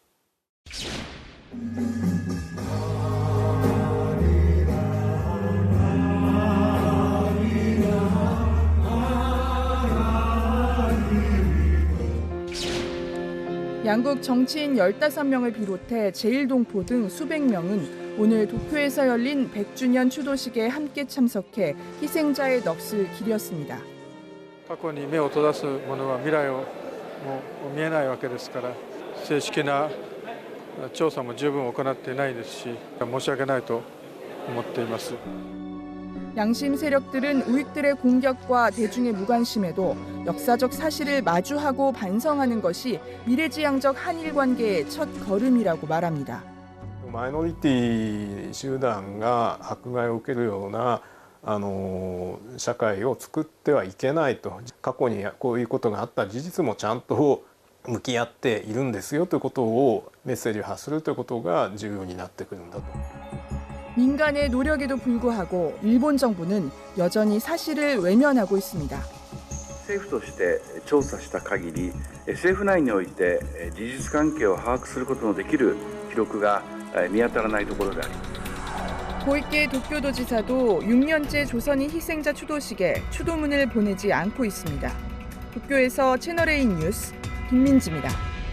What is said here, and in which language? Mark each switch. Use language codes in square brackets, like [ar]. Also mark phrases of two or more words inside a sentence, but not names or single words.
[ko] 양국 정치인 15명을 비롯해 제1동포 등 수백 명은 오늘 도쿄에서 열린 100주년 추도식에 함께 참석해 희생자의 넋을 기렸습니다. [ja] 過去に目を閉ざす者は未来をもう見えないわけですから、正式な調査も十分行っていないですし、申し訳ないと思っています. [ko] 양심 세력들은 우익들의 공격과 대중의 무관심에도 역사적 사실을 마주하고 반성하는 것이 미래지향적 한일 관계의 첫 걸음이라고 말합니다. [ja] マイノリティ集団が迫害を受けるような社会を作ってはいけないと、過去にこういうことがあった事実もちゃんと向き合っているんですよということをメッセージを発するということが重要になってくるんだと. [ko] 민간의 노력에도 불구하고 일본 정부는 여전히 사실을 외면하고 있습니다. [ja] 政府として調査した限り、政府内において事実関係を把握することのできる記録が見当たらないところであります. [ko] 고이케 도쿄도지사도 6년째 조선인 희생자 추도식에 추도문을 보내지 않고 있습니다. 도쿄에서 채널A 뉴스 김민지입니다.